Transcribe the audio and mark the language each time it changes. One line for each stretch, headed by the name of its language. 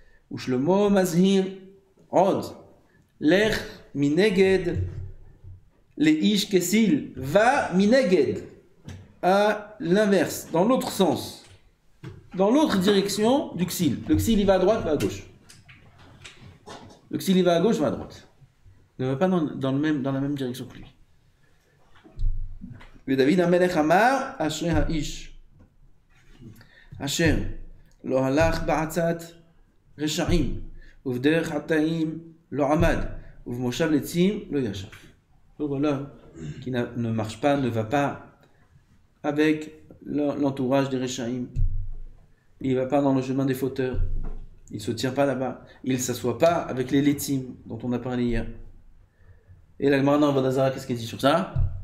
Hebrew: Ou Shlomo Mazhir Od Lech Mineged Le Ish Kesil
French: va Mineged à l'inverse, dans l'autre sens, dans l'autre direction du Ksil. Le Ksil il va à droite, va à gauche. Le Ksil il va à gauche, va à droite. Il ne va pas dans la même direction que lui.
Hebrew: ודוד המלך אמר, אשרי האיש, אשר לא הלך בעצת רשעים, ובדרך חטאים לא עמד, ובמושב לצים לא ישב.
French: Voilà, qui ne marche pas, ne va pas avec l'entourage des Réchaïm, Il ne va pas dans le chemin des fauteurs. Il ne se tient pas là-bas. Il ne s'assoit pas avec les létim dont on a parlé hier. Et la Gemara dans Vodazara, qu'est-ce qu'elle dit sur ça?